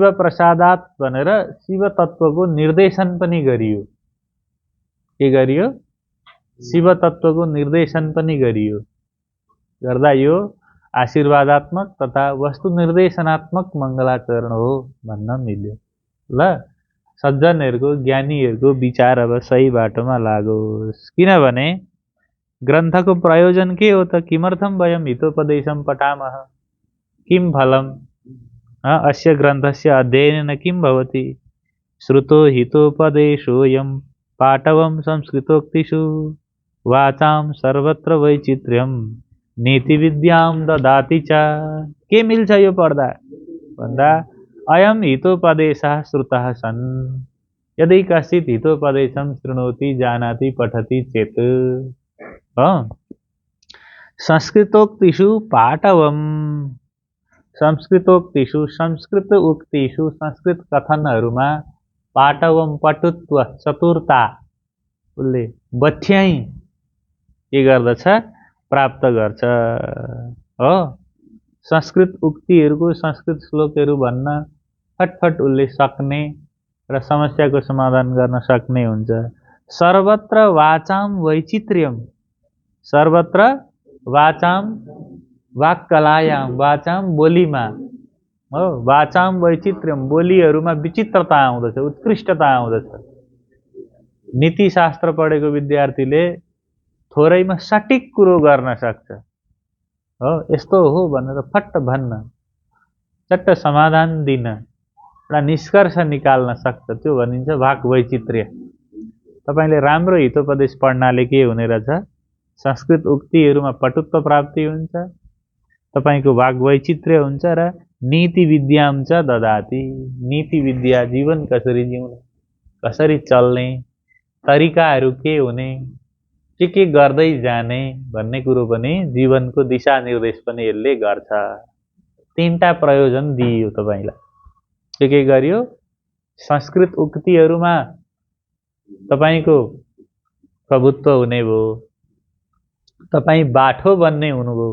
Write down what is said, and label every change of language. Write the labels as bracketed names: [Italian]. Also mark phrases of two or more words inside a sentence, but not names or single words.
[Nepali] प्रसादात् भनेर शिव तत्त्वको निर्देशन पनि गरियो के गरियो शिव तत्त्वको निर्देशन पनि गरियो गर्दा यो आशीर्वादात्मक तथा वस्तु निर्देशनात्मक मङ्गलाचरण हो भन्न मिल्यो ल सज्जनहरूको ज्ञानीहरूको विचार अब सही बाटोमा लागोस् किनभने ग्रन्थको प्रयोजन के हो त [Sanskrit] किमर्थम वयं हितोपदेशं पठामः किं फलम् अस्य ग्रन्थस्य अध्ययनेन किं भवति श्रुतो हितोपदेशोऽयं पाटवं संस्कृतोक्तिषु वाचां सर्वत्र वैचित्र्यं नीतिविद्यां ददाति च [Nepali] के मिल्छ यो पढ्दा भन्दा [Sanskrit] अयं हितोपदेशः श्रुतः सन् यदि कश्चित् हितोपदेशं शृणोति जानाति पठति चेत् संस्कृतोक्तिषु पाटवं संस्कृतोक्तिषु संस्कृत उक्तिषु [Nepali] संस्कृत कथनहरूमा पाटवं पटुत्व चतुरता उसले बठ्याइ के गर्दछ प्राप्त गर्छ हो संस्कृत उक्तिहरूको संस्कृत श्लोकहरू भन्न फटफट उसले सक्ने र समस्याको समाधान गर्न सक्ने हुन्छ सर्वत्र [Sanskrit] वाचां वैचित्र्यं सर्वत्र वाचां वाक्कलायां वाचां [Nepali] बोलीमा हो [Sanskrit] वाचां वैचित्र्यं [Nepali] बोलीहरूमा विचित्रता आउँदछ उत्कृष्टता आउँदछ नीतिशास्त्र पढेको विद्यार्थीले थोरैमा सटिक कुरो गर्न सक्छ हो यस्तो हो भनेर फट्ट भन्न चट्ट समाधान दिन एउटा निष्कर्ष निकाल्न सक्छ त्यो भनिन्छ [Sanskrit] वाक् वैचित्र्य [Nepali] तपाईले राम्रो हितोपदेश पढ्नाले के हुने रहेछ संस्कृत उक्तिहरूमा पटुत्व प्राप्ति हुन्छ तपाईको [Sanskrit] वाक् वैचित्र्य [Nepali] हुन्छ र [Sanskrit] नीति विद्यां च ददाति [Nepali] नीति विद्या जीवन कसरी जिउने कसरी चल्ने तरिकाहरू के हुने के गर्दै जाने भन्ने कुरो पनि जीवनको दिशा निर्देश पनि यसले गर्छ तीनटा प्रयोजन दिइयो तपाईलाई के गरियो संस्कृत उक्तिहरूमा तपाईको प्रभुत्व हुने भयो, तपाई बाठो बन्ने हुनुभयो।